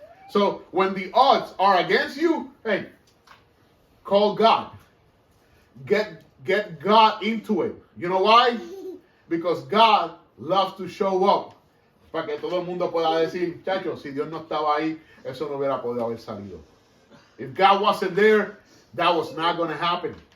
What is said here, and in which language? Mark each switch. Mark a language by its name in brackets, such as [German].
[English] So, when the odds are against you, hey, call God. Get God into it. You know why? Because God loves to show up. [Spanish] Para que todo el mundo pueda decir, chacho, si Dios no estaba ahí, eso no hubiera podido haber salido. [English] If God wasn't there, that was not going to happen.